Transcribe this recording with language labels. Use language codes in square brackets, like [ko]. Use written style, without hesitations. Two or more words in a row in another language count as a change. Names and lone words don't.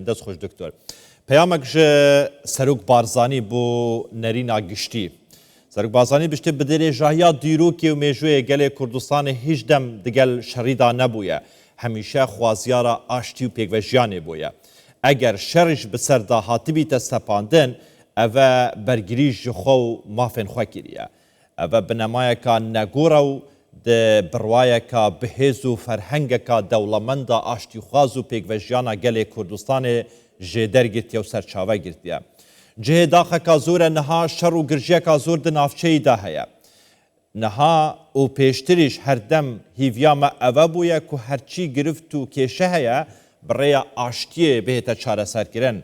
[ku] دەست خۆش دکتۆر پەیامێک سەرک بارزانی بۆ نەرینا گشتی سەرک بازانی بشتێ بدرێژاهیا دیرۆکی و مێژوەیە گەلێ کوردستانی هیچ دەم دگەل شەڕیدا نەبووە هەمیشە خوازیارە ئاشتی و پێکڤەژیانێ بووە ئەگەر شەڕش بەسەردا هاتبیتە سەپاندن ئەvە بەرگریش ji xwe û mafên xwe kiriye ئەvە بنەمایەکە نەگۆڕە و بڕوایەکە بەهێز و فەرهەنگێکە دەوڵەمەندە ئاشتیخواز و پێکڤەژیانە گەلێ کوردستانê jê dergirtiye û serçave girtiye. Cihê daxeka zor e niha şer û girjiyeka zor di navçeyî de heye. Niha û pêştirîş herdem hîviya me eve bûye ku herçî girift û kêşe heye bi rêya aştiyê bihête çareserkirin.